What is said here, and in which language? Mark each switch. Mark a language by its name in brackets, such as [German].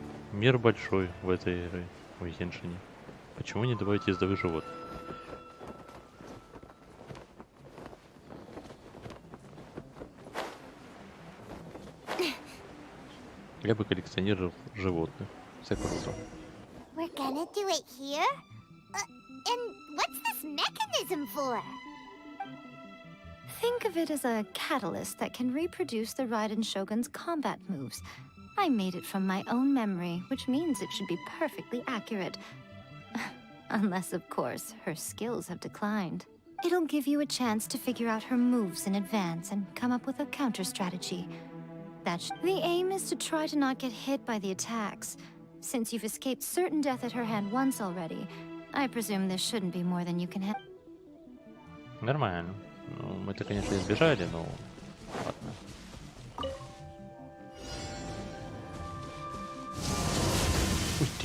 [Russian] Мир большой в этой игре, в Геншине. Почему не добавить ездовых животных? Я бы коллекционировал животных. [English] We're gonna do it here? And what's this mechanism for? Think of it as a catalyst that can reproduce the Raiden Shogun's combat moves. I made it from my own memory, which means it should be perfectly accurate. Unless, of course, her skills have declined. It'll give you a chance to figure out her moves in advance and come up with a counter strategy. The aim is to try to not get hit by the attacks. Since you've escaped certain death at her hand once already, I presume this shouldn't be more than you can handle. [Russian] Нормально. Ну, мы-то, конечно, избежали, но ладно. Ух ты.